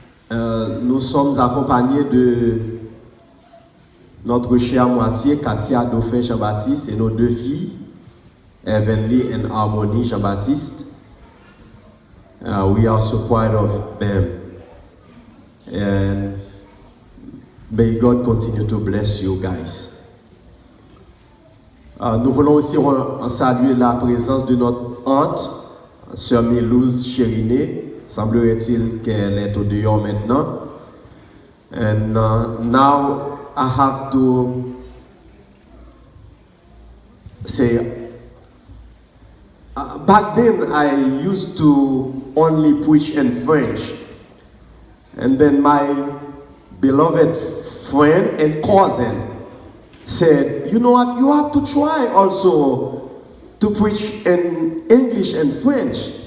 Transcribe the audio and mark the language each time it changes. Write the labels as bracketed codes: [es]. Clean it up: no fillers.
[fr] Nous sommes accompagnés de notre chère moitié, Katia Dauphin Jean-Baptiste, et nos deux filles, Heavenly and Harmony Jean-Baptiste. [en] We are so proud of them. And may God continue to bless you guys. [fr] Nous voulons aussi saluer la présence de notre aunt, Sœur Mélouse Chériné. Semblerait-il qu'elle est au dehors maintenant. [en] And now I have to say, back then I used to only preach in French. And then my beloved friend and cousin said, you know what, you have to try also to preach in English and French.